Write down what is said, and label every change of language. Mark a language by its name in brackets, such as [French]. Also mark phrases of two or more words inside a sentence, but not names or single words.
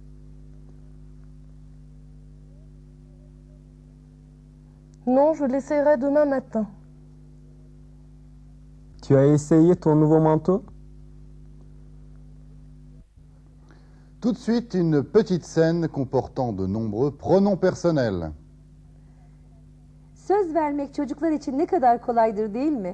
[French] Non, je l'essayerai demain matin. Tu as essayé ton nouveau manteau? Tout de suite, une petite scène comportant de nombreux pronoms personnels. [Turkish] Söz vermek çocuklar için ne kadar kolaydır değil mi?